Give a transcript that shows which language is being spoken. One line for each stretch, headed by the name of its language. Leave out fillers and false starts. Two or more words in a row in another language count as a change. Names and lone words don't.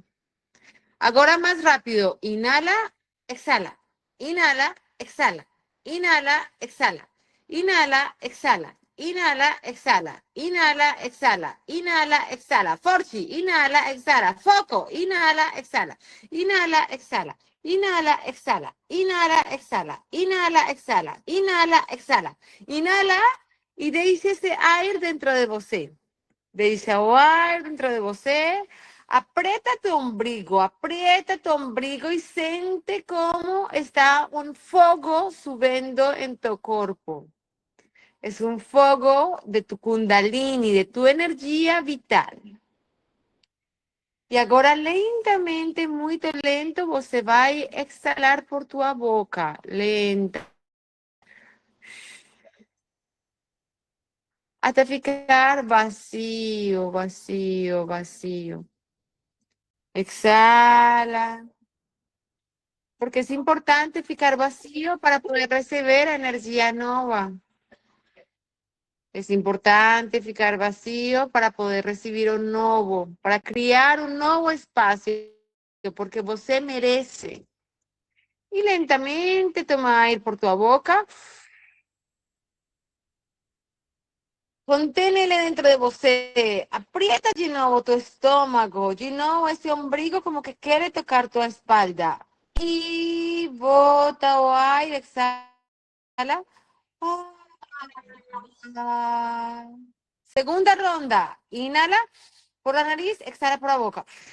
Spanish: Ahora más rápido, inhala, exhala, inhala, exhala, inhala, exhala, inhala, exhala. Inhala, exhala, inhala, exhala, inhala, exhala. Forci, inhala, exhala. Foco, inhala, exhala, inhala, exhala, inhala, exhala, inhala, exhala, inhala, exhala, inhala, exhala.
Portuguese: Inhala e deixe esse ar dentro de você. Deixa o ar dentro de você.
Spanish: Aprieta tu ombligo
Portuguese: e sente como está um fogo subindo em tu corpo.
Spanish: Es un fuego de tu kundalini, de tu energía vital. Y ahora lentamente, muy lento,
Portuguese: você vai
Spanish: exhalar por tu boca.
Portuguese: Lenta. Até ficar
Spanish: vacío, vacío, vacío. Exhala. Porque es importante ficar vacío para poder recibir energía nueva. Es importante ficar vacío para poder recibir un nuevo, para criar un nuevo espacio,
Portuguese: porque você merece.
Spanish: Y lentamente toma aire por tu boca.
Portuguese: Contén ele dentro de você.
Spanish: Aprieta de nuevo tu estómago, de nuevo ese ombligo como que quiere tocar tu espalda. Y
Portuguese: bota o
Spanish: aire, exhala. Segunda ronda. Inhala por la nariz, exhala por la boca.